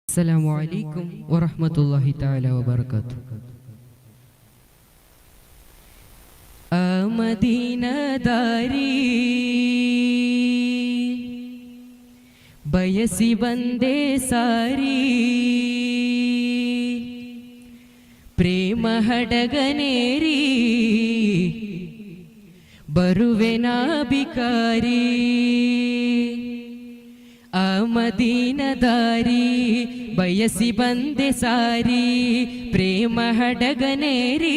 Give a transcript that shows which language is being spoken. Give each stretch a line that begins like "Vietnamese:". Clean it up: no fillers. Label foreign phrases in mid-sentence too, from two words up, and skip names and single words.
Arabic: السلام عليكم ورحمة الله تعالى وبركاته.
Kannada: ಮದೀನ ದಾರಿ ಬಯಸಿ ಬಂದೆ ಸಾರಿ ಪ್ರೇಮ ಹಡಗನೇರಿ ಬರುವೆನಾ ಬಿಕಾರಿ ಆ ಮದೀನ ದಾರಿ ಬಯಸಿ ಬಂದೆ ಸಾರಿ ಪ್ರೇಮ ಹಡಗನೇರಿ